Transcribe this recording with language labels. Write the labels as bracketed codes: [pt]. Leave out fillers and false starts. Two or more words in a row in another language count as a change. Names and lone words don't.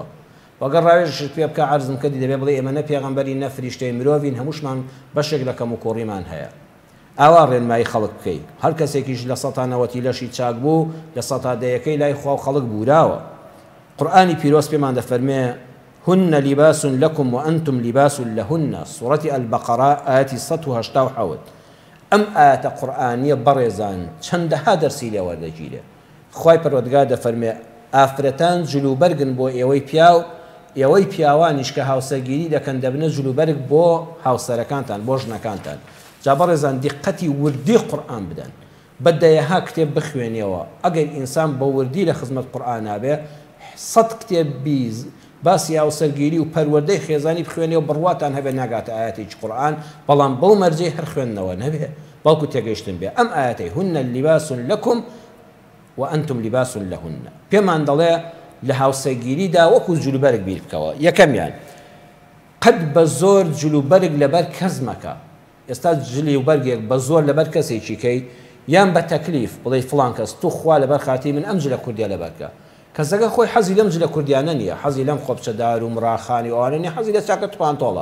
[ckb] وەگەر ڕاوێژت پێ بکە عەرزم کردی دەبێ بڵێ ئێمە نە پێغەمبەری نە فریشتەی مرۆڤین، هەمووشمان بەشێک لە کەم و کوڕیمان هەیە. ئاوا ڕێنمایی خەڵک بکەیت. هەر کەسێکیش لە ١٩٠ لەشی چاک بوو لە ١٠٠ لای خوا و خەڵک بوراوە. قورئانی پیرۆز پێمان دەفەرمێ [ar] هن لباس لكم وأنتم لباس لهن، سورة البقرة آية 187. [ckb] ئەم ئاەتە قورئانیە بەڕێزان چەندەها دەرسی لێ وەردەگیرێ. خوای پەروەردگار دەفەرمێ ئافرەتان جلوبەرگن بۆ ئێوەی پیاو، ئێوەی پیاوانیش کە هاوسەرگیری دەکەن دەبنە جلوبەرگ بۆ هاوسەرەکانتان، بۆ ژنەکانتان. جا بەڕێزان دیقەتی وردی قورئان بدەن، بەدەیەها کتێب بخوێنیەوە. ئەگەر ئینسان بە وردی لە خزمەت قورئان نابێ، 100 کتێب باسی هاوسەرگیری و پەروەردەی خێزانی بخوێنێەوە بڕواتان هەبێ ناگاتە ئاەتێکی قورئان، بەڵام بەو مەرجەی هەر خوێندنەوە نەبێ، بەڵکو تێگەیشتن بێ. ئەم ئاەتەی [ar] هن لباس لكم وأنتم لباس لهن [ckb] پێمان دەڵێ لە هاوسەرگیریدا وەکو جلوبەرگ بیر بکەوە. یەکەمیان قەت بە زۆر جلوبەرگ لەبەر کەس مەکە. ئێستا جلوبەرگێک بە زۆر لەبەر کەسێکی کەی، یان بە تەکلیف بڵێ فڵان کەس تو خوا لەبەر خاتی من ئەم جلە کوردیا لەبەرکە، کەسەکە خۆی حەزی لەم جلە کوردیانە نییە، حەزی لەم خۆپچەدار و مڕاخانی ئەوانە نیە، حەزی لە چاکە توپانتۆڵە.